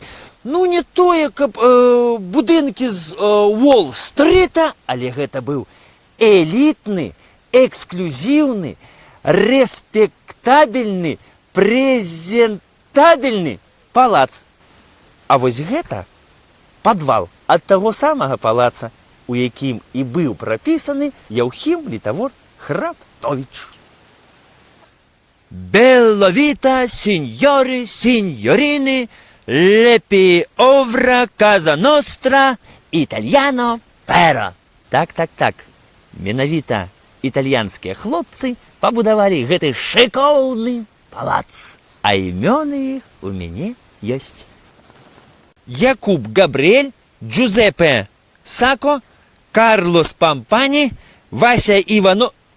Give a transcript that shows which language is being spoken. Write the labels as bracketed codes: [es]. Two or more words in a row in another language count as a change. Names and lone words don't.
[be] Ну, не тое, каб будынкі з Уолл-стрыта, але гэта быў элітны, эксклюзіўны, рэспектабельны, прэзентабельны палац. А вось гэта падвал ад таго самага палаца, у якім і быў прапісаны Яўхім Літавор Храптовіч. [it] Bello vita, signori, signorine, lepi ovra, casa nostra, italiano, pero. [be] Так. Менавіта італьянскія хлопцы пабудавалі гэты шыкоўны палац. А імёны іх у мяне ёсць. Якуб Габріэль, Джузеппе Сако, Карлос Пампані, Вася Іванов...